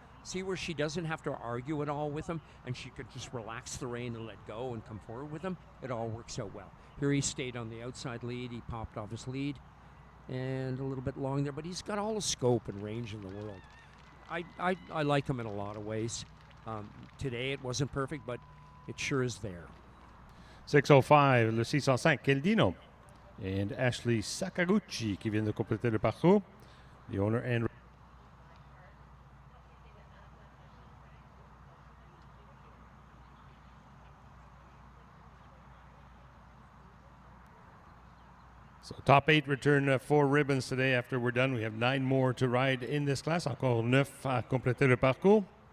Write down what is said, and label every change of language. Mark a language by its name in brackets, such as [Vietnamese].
[English] See where she doesn't have to argue at all with him, and she could just relax the rein and let go and come forward with him. It all works out well. Here he stayed on the outside lead. He popped off his lead. And a little bit long there, but he's got all the scope and range in the world. I like him in a lot of ways. Today it wasn't perfect, but it sure is there. [French] 605, le 605, Keldino. And Ashley Sakaguchi qui vient de compléter le parcours. [English] The owner and so top 8 return 4 ribbons today. After we're done, we have 9 more to ride in this class. [French] Encore 9 à compléter le parcours.